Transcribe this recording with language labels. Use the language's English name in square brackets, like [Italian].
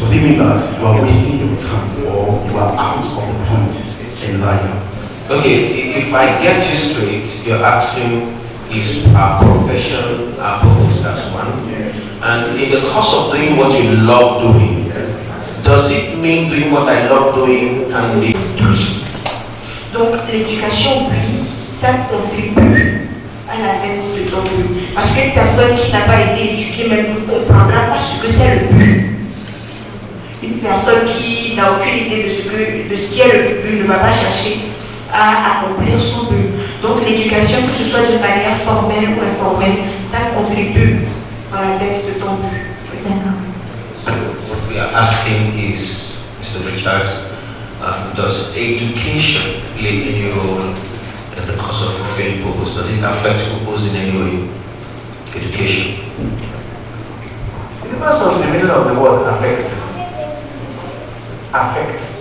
[English] Does it mean that you are wasting your time or you are out of the point in life? Okay, if I get you straight, you're asking is our profession our purpose? That's one. And in the course of doing what you love doing, does it mean doing what I love doing can be? [French] Donc l'éducation, oui, ça contribue à l'atteinte de ton but. Parce qu'une personne qui n'a pas été éduquée même ne comprendra pas ce que c'est le but. Une personne qui n'a aucune idée de ce qui est le but ne va pas chercher à accomplir son but. Donc l'éducation, que ce soit d'une manière formelle ou informelle, ça contribue à l'atteinte de ton but. [English] So what we are asking is, Mr. Richard, does education play any role in the course of fulfilling purpose? Does it affect purpose in any way? education? It depends on the meaning of the word affect. Affect.